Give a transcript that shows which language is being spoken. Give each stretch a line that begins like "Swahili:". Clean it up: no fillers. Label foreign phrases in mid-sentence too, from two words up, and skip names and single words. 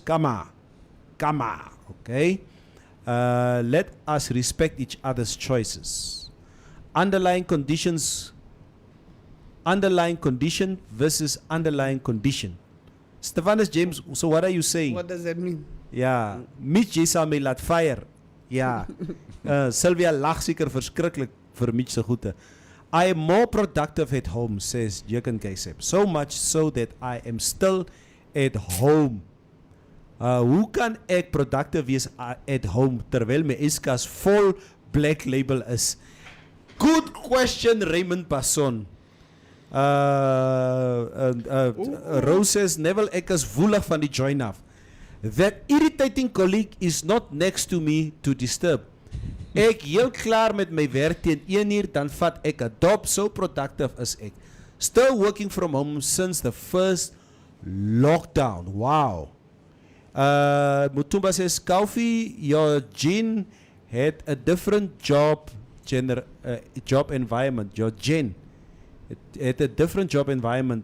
English: Kama. Okay? Let us respect each other's choices. Underlying condition versus underlying condition. Stephanus James, so what are you saying? What does that mean?
Afrikaans: Ja, Mitch, jy sal my laat fire. Ja. Sylvia lag seker verskriklik vir Mitch se goeie.
English: I am more productive at home, says Jurgen Kaysep. So much so that I am still at home.
Afrikaans: Hoe kan ek productive wees
English: at home
Afrikaans: terwyl my yskas vol black label is?
English: Good question, Raymond Passon. Rose says,
Afrikaans: Neville, ek is woelig van die join af.
English: That irritating colleague is not next to me to disturb.
Afrikaans: Ek heel klaar met my werk teen 1 uur, dan vat ek 'n dop, so productive is ek.
English: Still working from home since the first lockdown. Wow. Mutumba says, Kaufi, your Jen had a different job environment. Your Jen had a different job environment.